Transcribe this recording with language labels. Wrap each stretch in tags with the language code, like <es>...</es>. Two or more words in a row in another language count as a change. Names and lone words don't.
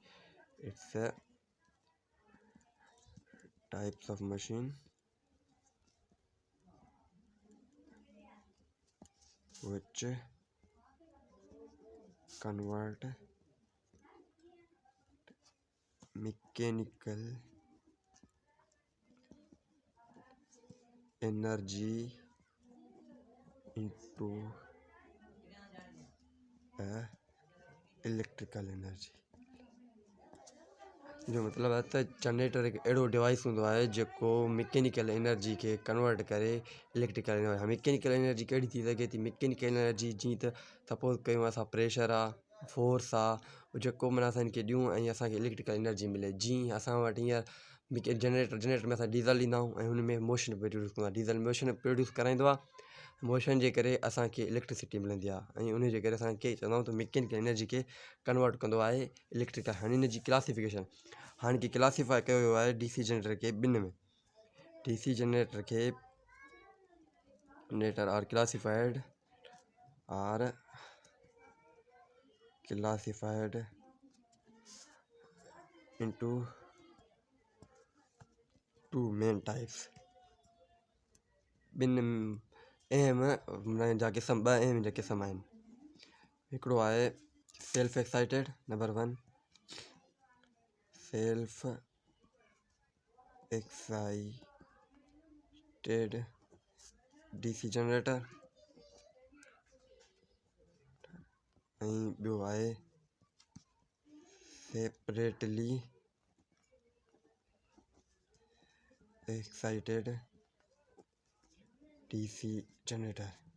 <en>It's a types of machine which convert mechanical energy into electrical energy.</en> <sd>जो मतलब है त जनरेटर एक अहिड़ो डिवाइस हूंदो आहे जेको</sd> <en>mechanical energy</en> <sd>खे कन्वर्ट करे</sd> <en>electrical energy. mechanical energy</en> <sd>कहिड़ी थी सघे थी?</sd> <en>mechanical energy</en> <sd>जीअं त सपोज़ कयूं असां प्रेशर आहे, फोर्स आहे, जेको माना असां हिनखे ॾियूं ऐं असांखे</sd> <en>electrical energy</en> <sd>मिले. जीअं असां वटि हींअर जनरेटर में असां डीज़ल ॾींदा आहियूं ऐं हुन में</sd> <en>motion produce</en> <sd>कंदो आहे.</sd> <en>diesel motion produce</en> <sd>कराईंदो आहे. मोशन जे करे असांखे इलेक्ट्रिसिटी मिलंदी आहे ऐं उन जे करे असांखे चवंदा आहियूं त</sd> <en>mechanical energy</en> <sd>खे कन्वर्ट कंदो आहे इलेक्ट्रिकल. हाणे हिन जी क्लासिफिकेशन हाणे की क्लासीफाई कयो वियो आहे</sd> <en>DC generator</en> <sd>खे ॿिनि में.</sd> <en>DC generator खे आर classified into two main types. ॿिनि अहम जा क़िस्म ॿ अहम जा क़िस्म आहिनि. हिकिड़ो आहे self excited. number 1 self excited DC generator ऐं ॿियो आहे separately excited DC generator.</en>